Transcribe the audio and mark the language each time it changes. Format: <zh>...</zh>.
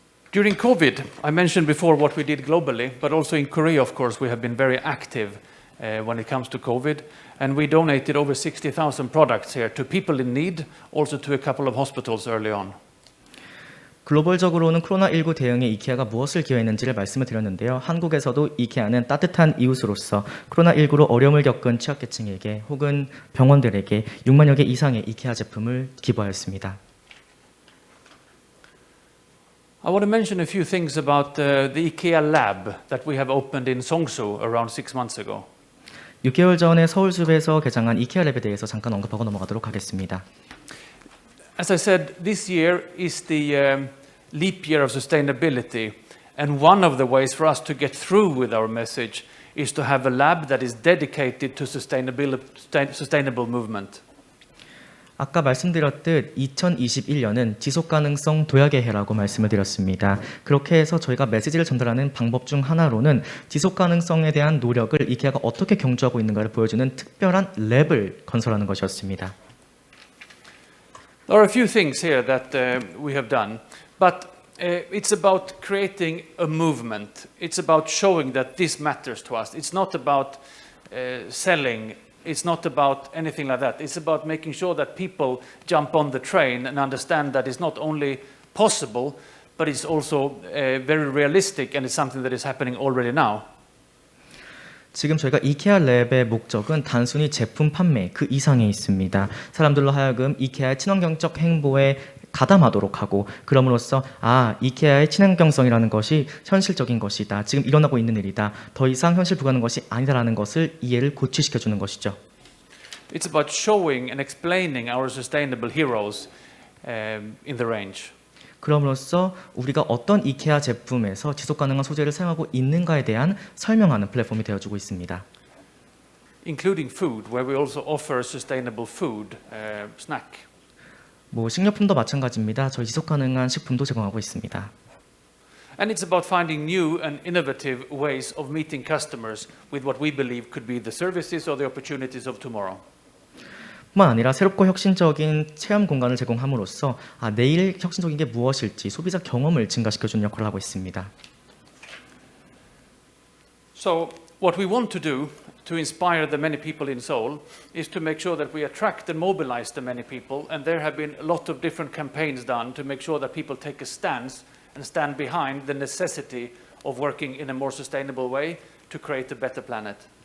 <en>During COVID, I mentioned before what we did globally, but also in Korea, of course, we have been very active when it comes to COVID. And we donated over 60,000 products here to people in need, also to a couple of hospitals early on.</en> <ko>글로벌적으로는 코로나19 대응에 이케아가 무엇을 기여했는지를 말씀을 드렸는데요. 한국에서도 이케아는 따뜻한 이웃으로서 코로나19로 어려움을 겪은 취약계층에게 혹은 병원들에게 6만여 개 이상의 이케아 제품을 기부하였습니다.</ko> <en>I want to mention a few things about the IKEA lab that we have opened in Seongsu around 6 months ago.</en> <ko>6개월 전에 서울숲에서 개장한 이케아 랩에 대해서 잠깐 언급하고 넘어가도록 하겠습니다.</ko> <en>As I said, this year is the leap year of sustainability, and one of the ways for us to get through with our message is to have a lab that is dedicated to sustainable movement.</en> <ko>아까 말씀드렸듯 2021년은 지속가능성 도약의 해라고 말씀을 드렸습니다. 그렇게 해서 저희가 메시지를 전달하는 방법 중 하나로는 지속가능성에 대한 노력을 이케아가 어떻게 경주하고 있는가를 보여주는 특별한 랩을 건설하는 것이었습니다.</ko> <en>There are a few things here that we have done, but it's about creating a movement. It's about showing that this matters to us. It's not about selling. It's not about anything like that. It's about making sure that people jump on the train and understand that it's not only possible, but it's also very realistic and it's something that is happening already now.</en> <ko>지금 저희가 이케아 랩의 목적은 단순히 제품 판매 그 이상에 있습니다. 사람들로 하여금 이케아의 친환경적 행보에 가담하도록 하고 그럼으로써 이케아의 친환경성이라는 것이 현실적인 것이다. 지금 일어나고 있는 일이다. 더 이상 현실 불가능한 것이 아니다라는 것을 이해를 고취시켜주는 것이죠.</ko> <en>It's about showing and explaining our sustainable heroes in the range.</en> <ko>그럼으로써 우리가 어떤 이케아 제품에서 지속가능한 소재를 사용하고 있는가에 대한 설명하는 플랫폼이 되어주고 있습니다.</ko> <en>Including food, where we also offer sustainable food, snack.</en> <ko>식료품도 마찬가지입니다. 저희 지속가능한 식품도 제공하고 있습니다.</ko> <en>And it's about finding new and innovative ways of meeting customers with what we believe could be the services or the opportunities of tomorrow.</en> <ko>뿐만 아니라 새롭고 혁신적인 체험 공간을 제공함으로써 내일 혁신적인 게 무엇일지 소비자 경험을 증가시켜주는 역할을 하고 있습니다.</ko> <en>So what we want to do to inspire the many people in Seoul is to make sure that we attract and mobilize the many people, and there have been a lot of different campaigns done to make sure that people take a stance and stand behind the necessity of working in a more sustainable way to create a better planet.</en>